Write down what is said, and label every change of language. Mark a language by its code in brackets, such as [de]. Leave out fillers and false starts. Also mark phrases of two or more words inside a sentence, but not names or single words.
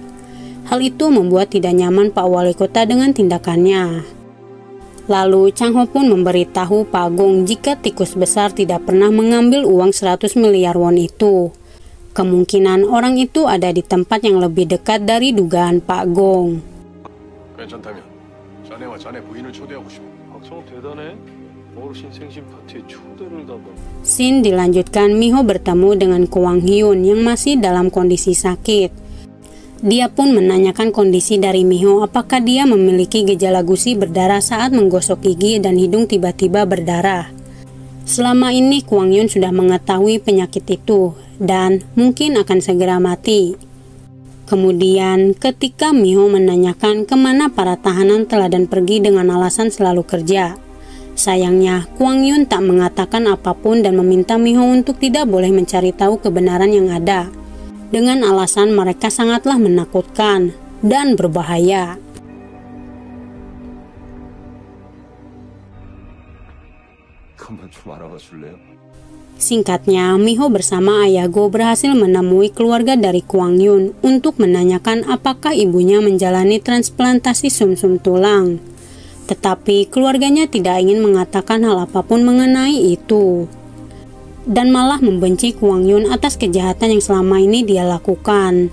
[id] Hal itu membuat tidak nyaman Pak Wali Kota dengan tindakannya. Lalu Chang Ho pun memberitahu Pak Gong jika tikus besar tidak pernah mengambil uang 100 miliar won itu. Kemungkinan orang itu ada di tempat yang lebih dekat dari dugaan Pak Gong. [ko] 괜찮다면 자네와 자네 부인을 초대하고 싶어. 박성호 대단해. 어르신 생신 파티에 초대를 받아. [id] Scene dilanjutkan Miho bertemu dengan Kwang Hyun yang masih dalam kondisi sakit. Dia pun menanyakan kondisi dari Miho, apakah dia memiliki gejala gusi berdarah saat menggosok gigi dan hidung tiba-tiba berdarah. Selama ini Kwang Hyun sudah mengetahui penyakit itu dan mungkin akan segera mati. Kemudian ketika Miho menanyakan kemana para tahanan teladan pergi dengan alasan selalu kerja. Sayangnya Kwang Hyun tak mengatakan apapun dan meminta Miho untuk tidak boleh mencari tahu kebenaran yang ada. Dengan alasan mereka sangatlah menakutkan dan berbahaya. [ko] 그만 좀 알아봐 줄래요? [id] Singkatnya, Miho bersama Ayago berhasil menemui keluarga dari Kwang Hyun untuk menanyakan apakah ibunya menjalani transplantasi sumsum tulang. Tetapi keluarganya tidak ingin mengatakan hal apapun mengenai itu. Dan malah membenci Kwang Hyun atas kejahatan yang selama ini dia lakukan.